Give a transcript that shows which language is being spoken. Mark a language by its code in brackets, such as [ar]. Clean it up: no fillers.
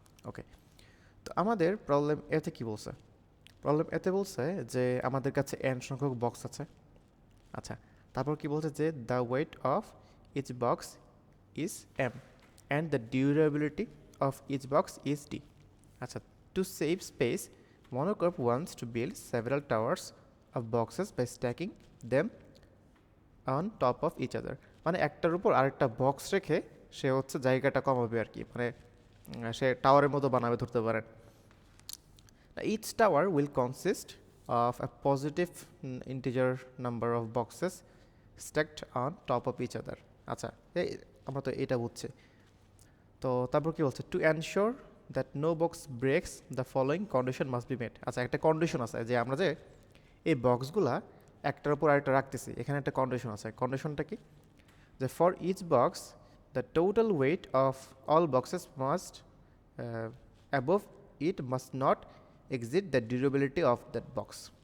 [bn] ওকে, তো আমাদের প্রবলেম এতে কি বলছে? প্রবলেম এতে বলছে যে আমাদের কাছে n সংখ্যক বক্স আছে। আচ্ছা, তারপর কি বলছে যে [en] The weight of each box is m and the durability of each box is d. আচ্ছা, to save space, Monocorp wants to build several towers of boxes by stacking them on top of each other. [bn] মানে একটার উপর আরেকটা box রেখে সে হচ্ছে জায়গাটা কমাবে আর কি, মানে সে টাওয়ারের মতো বানাবে ধরতে পারেন। [en] Each tower will consist of a positive integer number of boxes stacked on top of each other. [bn] আচ্ছা, আমরা তো এটা বুঝছি। তো তারপর কি বলছে, [en] To ensure that no box breaks the following condition must be made. [bn] আচ্ছা, একটা কন্ডিশন আছে যে আমরা যে এই বক্সগুলা একটার উপর আরেকটা রাখতেছি, এখানে একটা কন্ডিশন আছে। কন্ডিশনটা কি? [en] যে for each box the total weight of all boxes must above it must not exceed the durability of that box.